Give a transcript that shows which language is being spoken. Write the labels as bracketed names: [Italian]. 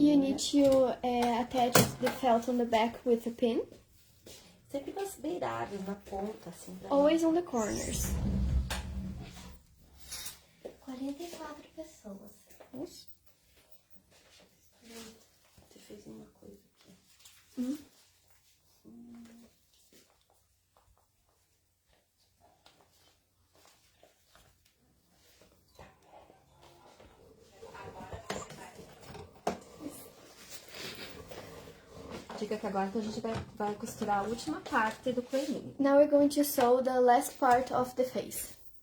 [English] You need to attach the felt on the back with a pin, [Portuguese] Sempre nas beiradas, na ponta, assim. Pra [English] always on the corners. [Portuguese] 44 pessoas. Isso. Você fez uma coisa aqui. Diga que agora que a gente vai costurar a última parte do coelhinho. [English] Now we're going to sew the last part of the face.